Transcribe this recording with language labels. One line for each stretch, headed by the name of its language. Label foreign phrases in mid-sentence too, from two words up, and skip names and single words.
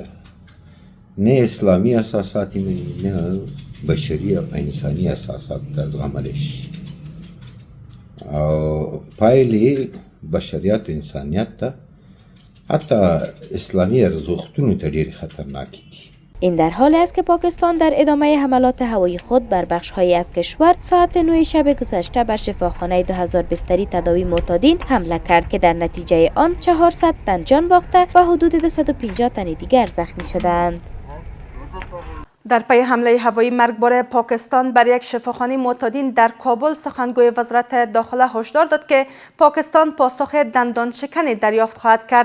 Pashto: نه اسلامي اساسات یې مني نه بشري او انساني اساسات ته زغملی شي او پایلې بشریت و انسانیت ته حتی اسلامی ارزښتونو ته ډېرې خطرناکې دي.
Persian: این در حالی است که پاکستان در ادامه حملات هوایی خود بر بخش‌هایی از کشور ساعت 9 شب گذشته بر شفاخانه 2000 بستری تداوی معتادین حمله کرد که در نتیجه آن 400 تن جان باخته و حدود 250 تن دیگر زخمی شدند. در پی حمله هوایی مرگبار پاکستان بر یک شفاخانه معتادین در کابل سخنگوی وزارت داخله هشدار داد که پاکستان پاسخ دندان شکنی دریافت خواهد کرد.